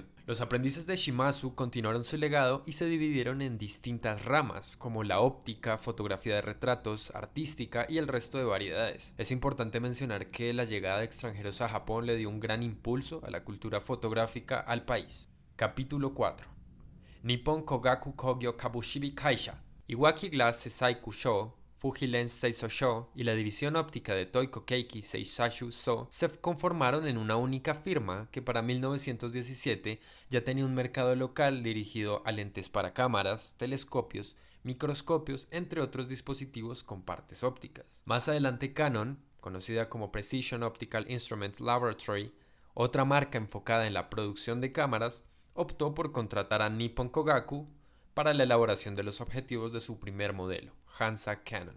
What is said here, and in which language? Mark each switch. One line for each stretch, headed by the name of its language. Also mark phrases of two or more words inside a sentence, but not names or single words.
Spanish: Los aprendices de Shimazu continuaron su legado y se dividieron en distintas ramas, como la óptica, fotografía de retratos, artística y el resto de variedades. Es importante mencionar que la llegada de extranjeros a Japón le dio un gran impulso a la cultura fotográfica al país. Capítulo 4. Nippon Kogaku Kogyo Kabushibi Kaisha. Iwaki Glass Seisaku Sho, Fuji Lens Seiso Sho y la división óptica de Toiko Keiki Seisashu So se conformaron en una única firma que para 1917 ya tenía un mercado local dirigido a lentes para cámaras, telescopios, microscopios, entre otros dispositivos con partes ópticas. Más adelante Canon, conocida como Precision Optical Instruments Laboratory, otra marca enfocada en la producción de cámaras, optó por contratar a Nippon Kogaku para la elaboración de los objetivos de su primer modelo, Hansa Canon.